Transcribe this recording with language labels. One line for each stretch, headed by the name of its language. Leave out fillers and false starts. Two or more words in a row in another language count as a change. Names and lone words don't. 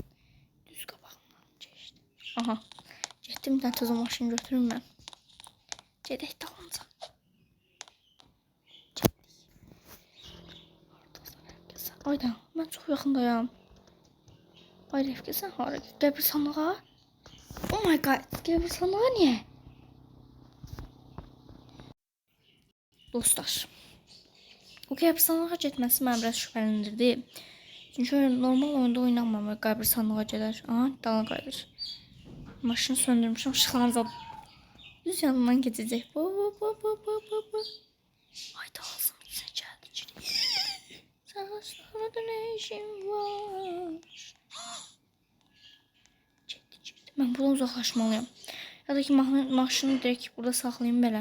Azerbaijani: Düz qabağımdan keçdi. Aha. Getdim bir dənə tez o maşını götürüm mən. Gedək dalınca. Ayda, mən çox yaxındayım. Ay Rəfqə, sən hara? Qəbirstanlığa?
English: Oh my god,
Azerbaijani: qəbirstanlığa niyə? Dostlar, o qəbirstanlığa getməsi məni biraz şübhələndirdi. Çünki normal oyunda oynanmam, qəbirstanlığa gedər. Aha, dala qayıdır. Maşını söndürmüşüm, ışıqlarını zadım.
Turkish: Düz yanından geçecek. Bu. Ayda ağzım içine geldi içine. Saçlarda ne işin var? Çekti. Ben buradan uzaklaşmalıyım. Ya da ki
Azerbaijani: maşını direkt burada saxlayayım belə.